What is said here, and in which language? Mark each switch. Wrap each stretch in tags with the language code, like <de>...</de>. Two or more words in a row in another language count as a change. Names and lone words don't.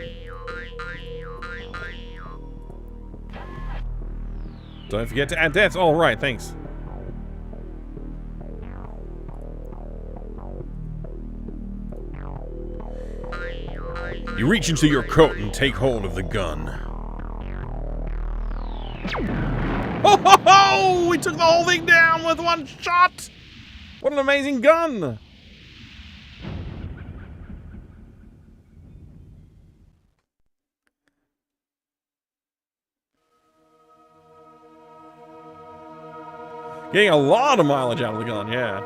<en>Don't forget to add deaths. All right, thanks. You reach into your coat and take hold of the gun. Oh ho ho! We took the whole thing down with one shot! What an amazing gun! Getting a lot of mileage out of the gun, yeah.</en>